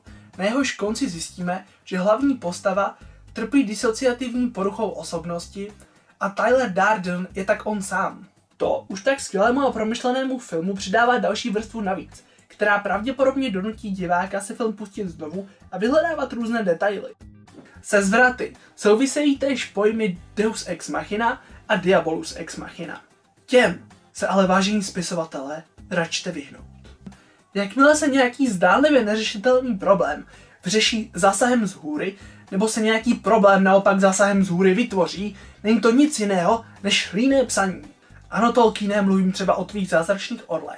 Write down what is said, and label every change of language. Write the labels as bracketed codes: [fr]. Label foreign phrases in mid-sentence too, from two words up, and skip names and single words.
[cs] Na jehož konci zjistíme, že hlavní postava trpí disociativní poruchou osobnosti a Tyler Durden je tak on sám. To už tak skvělému a promyšlenému filmu přidává další vrstvu navíc, která pravděpodobně donutí diváka se film pustit znovu a vyhledávat různé detaily. Se zvraty souvisejí též pojmy [la] Deus ex machina [cs] a [la] Diabolus ex machina. [cs] Těm se ale, vážení spisovatelé, račte vyhnout. Jakmile se nějaký zdánlivě neřešitelný problém vyřeší zásahem z hůry, nebo se nějaký problém naopak zásahem z hůry vytvoří, není to nic jiného než líné psaní. Ano, Tolkiene, mluvím třeba o tvých zázračných orlech.